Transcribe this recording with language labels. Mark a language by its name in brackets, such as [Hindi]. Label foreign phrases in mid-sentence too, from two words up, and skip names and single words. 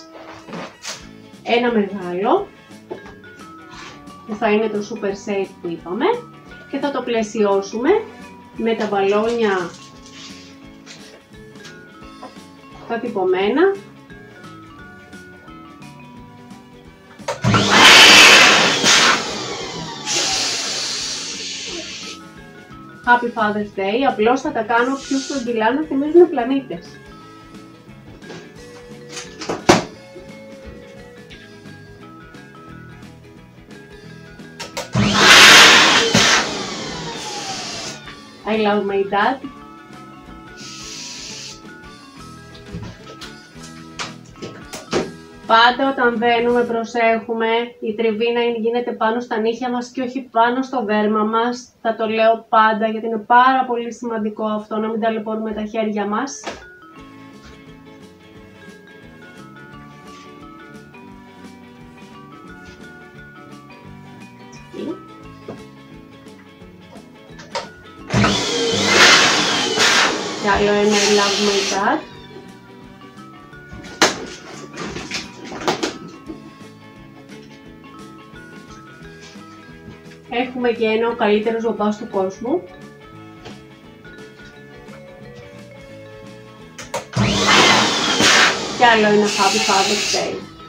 [Greek] Ένα μεγάλο που θα είναι το Super Safe που είπαμε και θα το πλαισιώσουμε με τα μπαλόνια τα τυπωμένα. [English] Happy Father's Day, [Greek] απλώς θα τα κάνω πιο στρογγυλά να θυμίζουν πλανήτες. [English] I love my dad. [Greek] Πάντα όταν μπαίνουμε προσέχουμε η τριβή να γίνεται πάνω στα νύχια μας και όχι πάνω στο δέρμα μας. Θα το λέω πάντα γιατί είναι πάρα πολύ σημαντικό αυτό, να μην ταλαιπωρούμε τα χέρια μας. Και άλλο ένα [English] I love my dad. [Greek] Έχουμε και ένα ο καλύτερος μπαμπάς του κόσμου. Και άλλο ένα [English] Happy Father's Day.